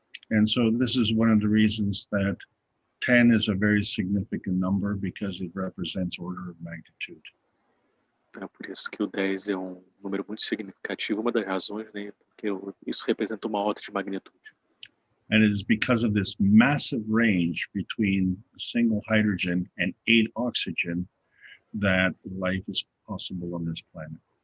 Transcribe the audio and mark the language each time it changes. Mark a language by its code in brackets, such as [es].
[en] And so this is one of the reasons that 10 is a very significant number, because it represents order of magnitude. [pt] É por isso que o 10 é um número muito significativo, uma das razões, né, porque isso representa uma ordem de magnitude. [en] And it is because of this massive range between a single hydrogen and 8 oxygen that life is possible on this planet.